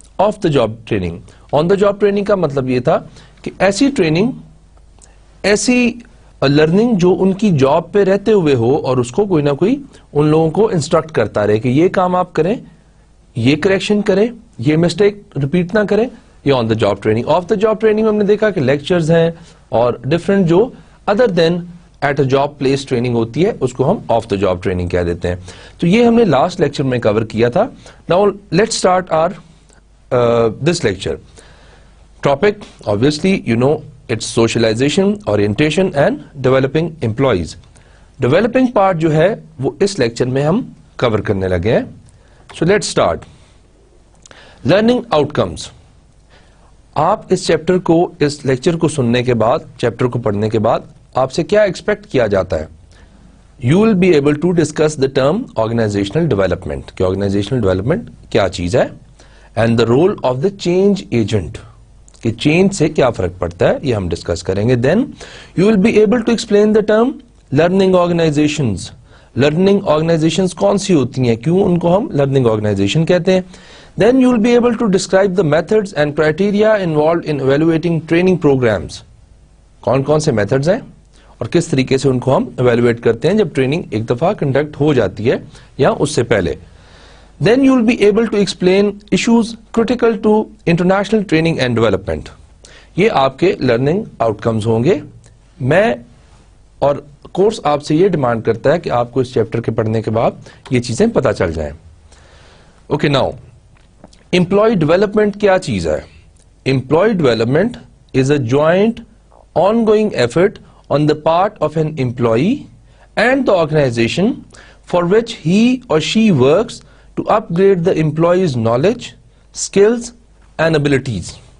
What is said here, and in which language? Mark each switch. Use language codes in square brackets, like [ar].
[en] Off the job training. [ur] On the job training کا مطلب یہ تھا کہ ایسی ٹریننگ، ایسی لرننگ جو ان کی جاب پہ رہتے ہوئے ہو اور اس کو کوئی نہ کوئی ان لوگوں کو انسٹرکٹ کرتا رہے کہ یہ کام آپ کریں، یہ کریکشن کریں، یہ مسٹیک ریپیٹ نہ کریں. یہ آن the job training. Of the job training میں ہم نے دیکھا کہ لیکچرز ہیں اور ڈفرنٹ جو [en] other than at a job place [ur] training ہوتی ہے اس کو ہم آف دا جاب ٹریننگ کہہ دیتے ہیں. تو یہ ہم نے لاسٹ لیکچر میں کور کیا تھا. [en] Now let's start our this lecture. Topic obviously you know it's socialization, orientation and developing employees. [ur] Developing part جو ہے وہ اس لیکچر میں ہم کور کرنے لگے ہیں. [en] So let's start. [ur] Learning out کمس. آپ اس چیپٹر کو، اس لیکچر کو سننے کے بعد، چیپٹر کو پڑھنے کے بعد آپ سے کیا ایکسپیکٹ کیا جاتا ہے؟ [en] you will be able to discuss the term organisational development, [ur] کہ آرگنائزیشنل ڈیولپمنٹ کیا چیز ہے، [en] and the role of the change agent, [ur] کہ چینج سے کیا فرق پڑتا ہے، یہ ہم ڈسکس کریں گے. [en] Then you will be able to explain the term learning organisations. [ur] Learning organisations کون سی ہوتی ہیں، کیوں ان کو ہم لرننگ آرگنائزیشن کہتے ہیں. [en] Then you will be able to describe the methods and criteria involved in evaluating training programs. [ur] کون کون سے میتھڈز ہیں اور کس طریقے سے ان کو ہم ایویلویٹ کرتے ہیں جب ٹریننگ ایک دفعہ کنڈکٹ ہو جاتی ہے یا اس سے پہلے. [en] Then you will be able to explain issues critical to international training and development. [ur] یہ آپ کے لرننگ آؤٹ کمز ہوں گے. میں اور کورس آپ سے یہ ڈیمانڈ کرتا ہے کہ آپ کو اس چیپٹر کے پڑھنے کے بعد یہ چیزیں پتہ چل جائیں. [en] okay now employee development [ur] کیا چیز ہے؟ [en] Employee development is a joint ongoing effort on the part of an employee and the organisation for which he or she works to upgrade the employee's knowledge, skills and abilities.